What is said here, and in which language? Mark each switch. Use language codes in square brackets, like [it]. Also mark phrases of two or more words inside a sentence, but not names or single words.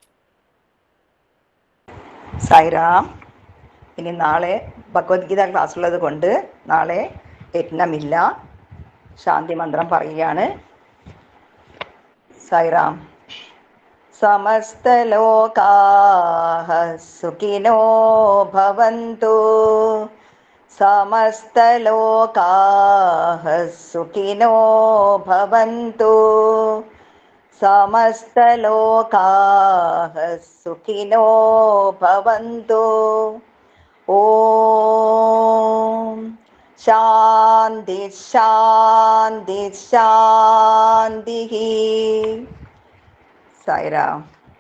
[ml] സായിറാം. ഇനി നാളെ ഭഗവത്ഗീത ക്ലാസ് ഉള്ളത് കൊണ്ട് നാളെ യജ്ഞമില്ല. ശാന്തി മന്ത്രം പറയുകയാണ്. സായിറാം. [sa] സമസ്തലോകാഃ സുഖിനോ ഭവന്തു, സമസ്തലോകാഃ സുഖിനോ ഭവന്തു, സമസ്തലോകാഃ സുഖിനോ ഭവന്തു. ഓം ശാന്തി ശാന്തി ശാന്തി. [ml] സായിറാം.